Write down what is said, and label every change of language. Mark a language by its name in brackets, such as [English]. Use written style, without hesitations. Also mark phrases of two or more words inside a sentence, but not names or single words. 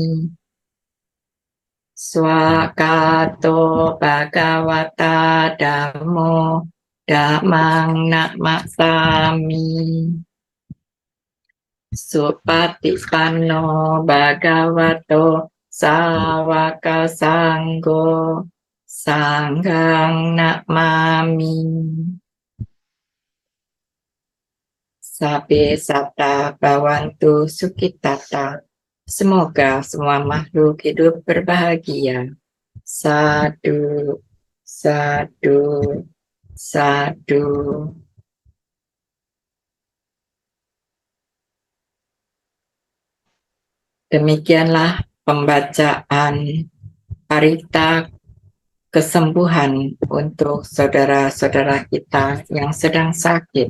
[Pali] Swakato bhagavata dhammo dhammang namasami Supatipanno bhagavato sawaka sanggo sanghang namami Sabe sata bawantu sukitata. [Indonesian] Semoga semua makhluk hidup berbahagia. [Pali] Sadu, sadu, sadu. [Indonesian] Demikianlah pembacaan parita kesembuhan untuk saudara-saudara kita yang sedang sakit.